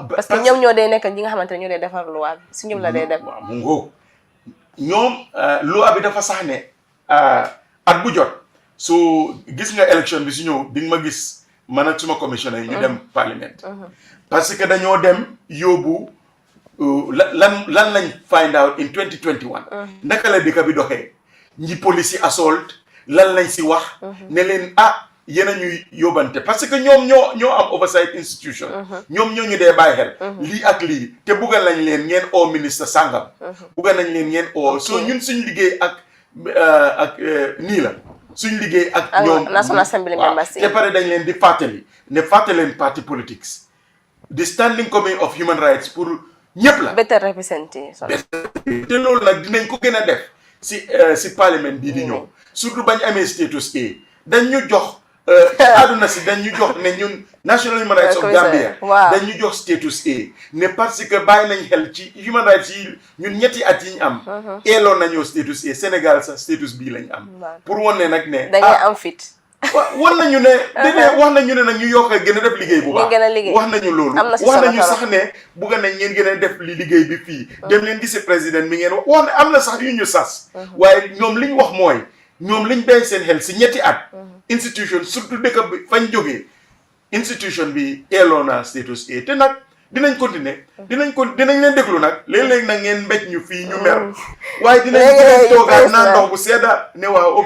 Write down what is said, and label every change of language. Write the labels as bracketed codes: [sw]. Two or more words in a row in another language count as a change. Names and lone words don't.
[fr] parce que [wo] ñoom ñoo dee nekk ñi nga xamante ne ñoo dee defar loi bi si ñoom la dee dem waaw mu ngoo ñoom loi bi dafa sax ne at bu jot so gis nga élection bi su ñëw di nga ma gis man ak suma commissioner yi ñu dem parlement [fr] parce que [wo] dañoo dem yóbbu lan lañ [en] find out in 2021 [wo] naka la dëkk bi doxee ñi police yi assault lan lañ si wax ne leen yéen a ñuy yóbbante [fr] parce que [wo] ñoom ñoo am [en] oversight institution [wo] ñoom ñoo ñu dee bàyyi xel lii ak lii te bugga nañ leen ngeen oo ministre sàngam bugga nañ leen ngeen oo so ñun suñ liggéey ak nii la suñ liggéey ak ñoom [en] National Assembly members [wo] te pare dañ leen di fàttali ne fàttaleen [en] party politics the standing committee of human rights [wo] pour ñëpp la [en] better representé [wo] te loolu nag dinañ ko gën a def si parlement bii di ñëw surtout bañ amee status A dañ ñu jox àdduna si dañ ñu jox ne ñun National Human Rights of Gambia dañ ñu jox status A ne [fr] parce que [wo] bàyyi nañ xel ci [en] human rights [wo] yi ñun ñetti at yi ñu am eeloon nañoo status A Sénégal sax status bii lañ am pour wan ne nag ne da ngay am fit wax nañu ne wax nañu ne nag ñu yokk a gën a def liggéey bu baax wax nañu loolu wax nañu sax ne bugg nañ ngeen gën a def li liggéey bi fii dem leen gisi président mi ngeen wax ne am na sax yu ñu sas waaye ñoom li ñu wax mooy ñoom liñ bàyyi seen xel si ñetti at institution surtout dëkk bi fañ jógee institution bi eeloo na status A te nag dinañ continuer dinañ leen déglu nag léeg-léeg nag ngeen mbéj ñu fii ñu mer waaye dinañ toogaat naan ndox bu sedda ne waaw ok